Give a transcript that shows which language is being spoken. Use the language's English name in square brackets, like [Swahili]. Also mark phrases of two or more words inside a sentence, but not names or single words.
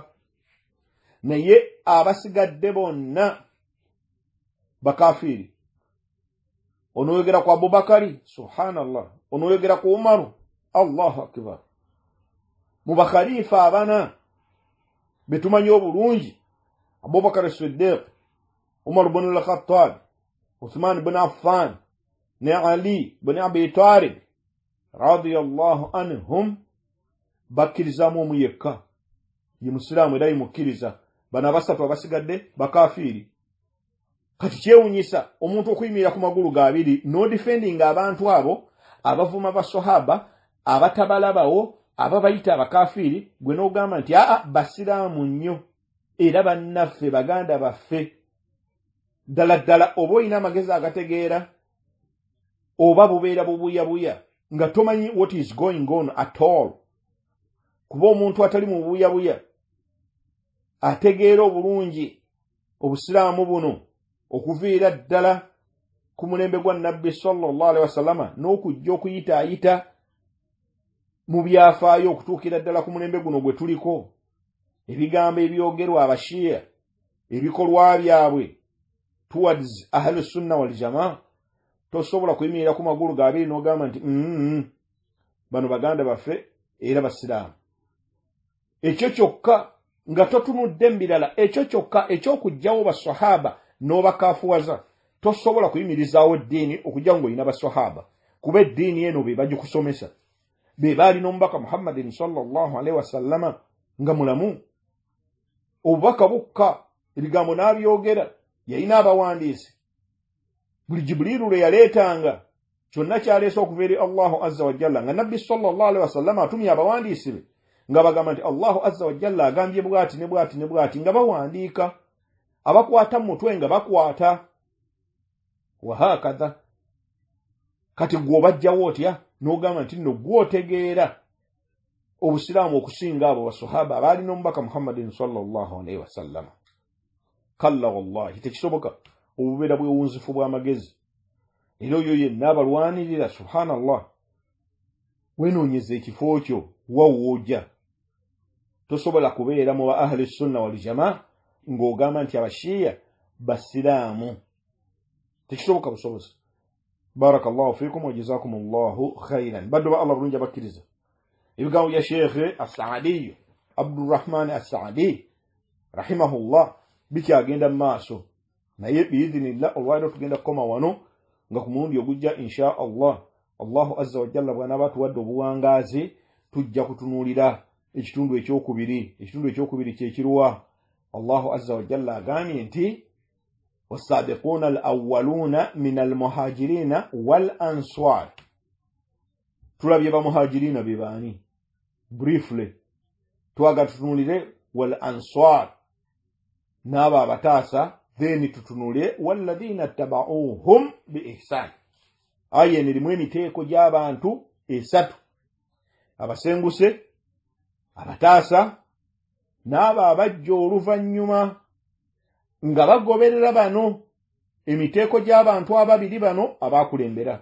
[Ganda] Naye abasigadde bonna bakafiiri. Onoyogera ku Abubakari, subhanallah. Onoyogera ku Umaru, [Arabic] الله أكبر. [Ganda] Mu bakhalifa abana betumanyi obulungi, Abubakar Siddiq, Umar ibn al-Khattab, Uthman ibn Affan ne Ali ibn Abi Talib [Arabic] رضي الله عنهم, [Ganda] bakkirizamu omu yekka, ye musiraamu era yemukkiriza. Bano abasatu abasigadde bakafiiri. Kati kyewunyisa omuntu okuyimirira ku magulu gabiri no defending abantu abo abavuma basahaba abatabalabawo ababayita abakafiiri, gwe n'ogamba nti basiraamu nnyo era bannaffe baganda baffe. Ddala oba olina amagezi agategeera oba bubeera bubuyabuya nga tomanyi [English] what is going on at all. [Ganda] Kuba omuntu atali mu bubuyabuya ategeera obulungi obusiraamu buno okuviira ddala ku mulembe gwa Nabbi [Arabic] صلى الله عليه وسلم [Ganda] n'okujja okuyitaayita mu byafaayo okutuukira ddala ku mulembe guno gwe tuliko. Ebigambo ebyogerwa abashiya, ebikolwa byabwe towards [Arabic] أهل السنة والجماعة, [Ganda] tosobola kuyimirira ku magulu gabiri n'ogamba nti bano baganda baffe era basiraamu. Ekyo kyokka nga totunudde mu birala, ekyo kyokka ekyokugjawo basahaba n'obakaafuwaza, tosobola kuyimirizaawo eddiini okujja ng'olina basahaba, kuba eddiini eno be bagikusomesa, be baalina omubaka Muhammadin [Arabic] صلى الله عليه وسلم [Ganda] nga mulamu. Obubaka bukka, ebigambo n'abyogera, yalina abawandiisi. Buli Jibuliiru lwe yaleetanga kyonna kyaleese okuva eri [Arabic] الله عز وجل, [Ganda] nga Nabbi [Arabic] صلى الله عليه وسلم [Ganda] atumye abawandiisi be nga bagamba nti [Arabic] الله عز وجل [Ganda] agambye bw'ati ne bw'ati ne bw'ati, nga bawandiika. abakwata mutwe nga bakwata wahakadha kati gwobajjawo otya n'ogamba nti nno gwotegeera obusiraamu okusinga abo basahaba abaalina omubaka Muhammadin [Arabic] صلى الله عليه وسلم. كلا والله [Ganda] tekisoboka obubeera bwewunzifu bw'amagezi era oyo yenna abalwanirira subhanallah wenoonyeza ekifo kyo wawooja tosobola kubeera mu ba [Arabic] أهل السنة والجماعة [Ganda] ng'ogamba nti abashiya basiraamu tekisoboka busobozi. [Arabic] بارك الله فيكم وجزاكم الله خيرا. [Ganda] Baddu ba Allah bulungi abakkiriza ebigambo bya Sheikh As-Saadi Abdurrahman As-Saadi rahimahullah bikyagenda mu maaso naye biidhinillah olwaliro tugenda kukoma wano nga ku mulundi ogujja [Arabic] إن شاء الله الله عز وجل [Ganda] bw'anaaba tuwadde obuwangaazi tujja kutunuulira ekitundu ekyokubiri kyekiruwa. [Arabic] الله عز وجل [Ganda] agambye nti [Arabic] والسابقون الأولون من المهاجرين والأنصار. [Ganda] tulabye bamuhajirina bebani briefly twaga tutunulire [Arabic] والأنصار [Ganda] naba batasa then tutunulire [Arabic] والذين اتبعوهم بإحسان. [Ganda] Aye nirimwe emiteeko gy'abantu esatu abasenguse abatasa naba abajja oluvannyuma nga bagoberera bano emiteeko gy'abantu ababiri bano abakulembera.